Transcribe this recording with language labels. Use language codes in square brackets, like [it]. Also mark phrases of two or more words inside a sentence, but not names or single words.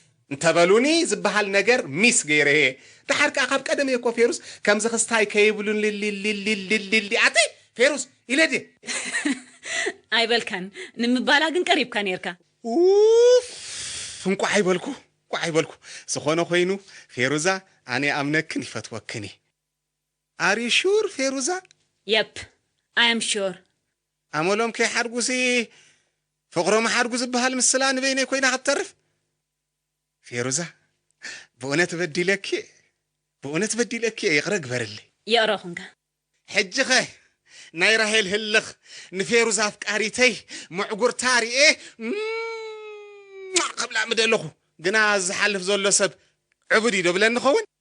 [ti] እንተበሉኒ ዝበሃል ነገር ሚስ ገይረ እየ። ድሓር ከዓ ካብ ቀደም እየ እኮ ፌሩዝ፣ ከምዚ ክስታይ ከይብሉን ልልልልልልልሊ። ኣተይ ፌሩዝ ኢለ ድየ። ኣይበልካን፣ ንምባላ ግን ቀሪብካ ነርካ። ኡፍ፣ እንኳ ኣይበልኩ፣ እንኳ ኣይበልኩ። ዝኾነ ኮይኑ ፌሩዛ፣ ኣነ ኣምነክን ይፈትወክን። [en] Are you sure [ti] ፌሩዛ? [en] የፕ፣ I am sure. [ti] ኣመሎም ከይሓድጉሲ ፍቕሮም ሓድጉ ዝበሃል ምስላ ንበይነይ ኮይና ክትተርፍ? ፌሩዛ፣ ብእውነት በዲለኪ፣ ብእውነት በዲለኪ ይቕረ ግበርሊ። የቕረ ኹንካ። ሕጂ ኸ ናይ ራሄል ህልኽ ንፌሩዛ ኣፍቃሪተይ ምዕጉርታ ርኤ እም፣ ክብላ ምደለኹ። ግና ዝሓልፍ ዘሎ ሰብ ዕቡድ እዩ ዶ ብለኒ ኸውን?